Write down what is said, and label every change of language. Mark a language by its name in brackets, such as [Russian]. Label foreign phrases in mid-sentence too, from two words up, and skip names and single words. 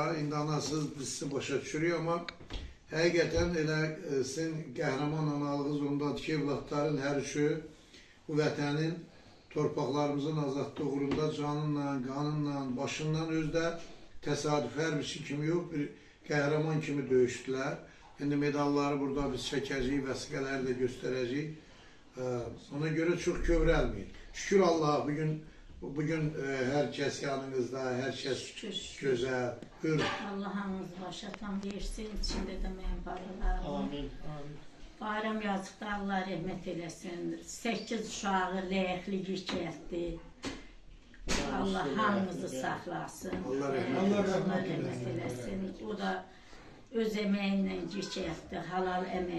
[Azerbaijani] İndi anasız dizisi başa düşürük, amma həqiqətən elə sizin qəhrəman analığınız ondadır ki, evlatların hər üçü bu vətənin torpaqlarımızın azadlığı uğrunda canınla, qanınla, başından özdə təsadüf hər bir şey kimi yox, bir qəhrəman kimi döyüşdülər. İndi medalları burada biz çəkəcəyik, vəsiqələri də göstərəcəyik. [Turkish] Ona göre çok kövrelmeyin. Şükür Allah'a bugün herkes yanınızda, herkes Şükür. güzel, hür. [Azerbaijani] Allah'ınız başa tam versin, içinde de mənim balalarım. Amin. Bayram yazıqda Allah rəhmət eləsin. 8 uşağı ləyəqli yükəltdi. Allah hamımızı saxlasın. Allah rəhmət Allah eləsin. rəhmət eləsin. O da öz əməyinlə yükəltdi, halal əməyinlə.